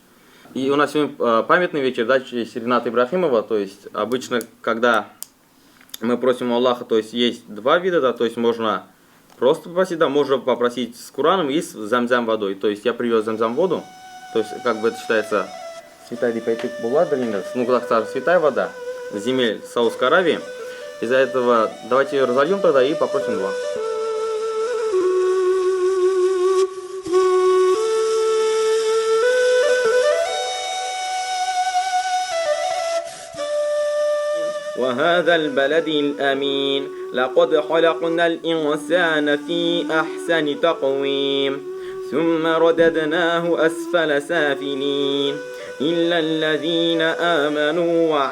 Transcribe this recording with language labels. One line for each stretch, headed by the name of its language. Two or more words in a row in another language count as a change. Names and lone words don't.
Russian: И у нас сегодня памятный вечер, да, есть Рената Ибрагимова, то есть обычно, когда мы просим у Аллаха, то есть есть два вида, да, то есть можно просто попросить, да, можно попросить с Кураном и с замзам водой. То есть я привез замзам воду, то есть как бы это считается святая ну так святая вода земель Саудовской Аравии. Из-за этого давайте ее разольем тогда и попросим два.
Arabic: وهذا البلد الأمين لقد خلقنا الإنسان في أحسن تقويم ثم رددناه أسفل سافلين إلا الذين آمنوا